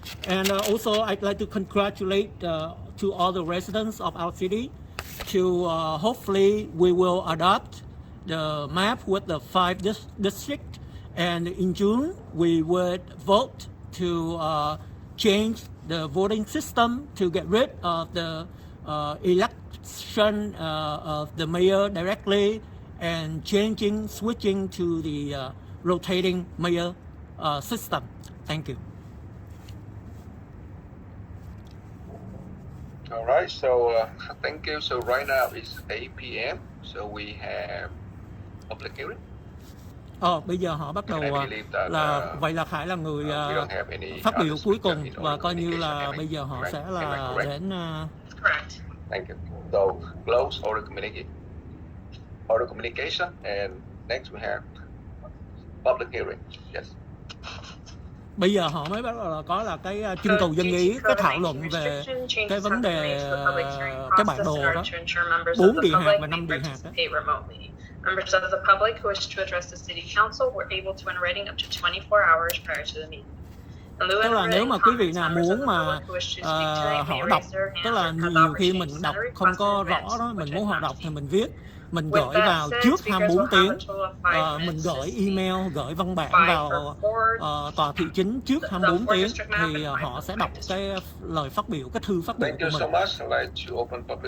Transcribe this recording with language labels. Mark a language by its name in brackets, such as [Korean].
[English] And also, I'd like to congratulate to all the residents of our city to hopefully we will adopt the map with the 5 districts, and in June we would vote to change the voting system to get rid of the election of the mayor directly and switching to the rotating mayor system. Thank you. All right, so thank you. So right now it's 8 p.m. So we have public hearing. [Vietnamese] Bây giờ họ bắt đầu là vậy là Khải là người phát biểu cuối cùng và coi như là bây giờ họ sẽ là đến. [English] Thank you. So close order communication, and next we have public hearing. Yes. [Vietnamese] Bây giờ họ mới bắt đầu là có là cái trưng cầu dân ý, cái thảo luận về cái vấn đề cái bản đồ đó, 4 địa hạt và 5 địa hạt đó. [English] Members of the public who wish to address the City Council were able to in writing up to 24 hours prior to the meeting. [Vietnamese] Tức là nếu mà quý vị nào muốn mà họ đọc, tức là nhiều khi mình đọc không có rõ đó, mình muốn họ đọc thì mình viết, mình gửi vào trước 24 tiếng, mình gửi email, gửi văn bản vào tòa thị chính trước 24 tiếng thì họ sẽ đọc cái lời phát biểu, cái thư phát biểu của mình.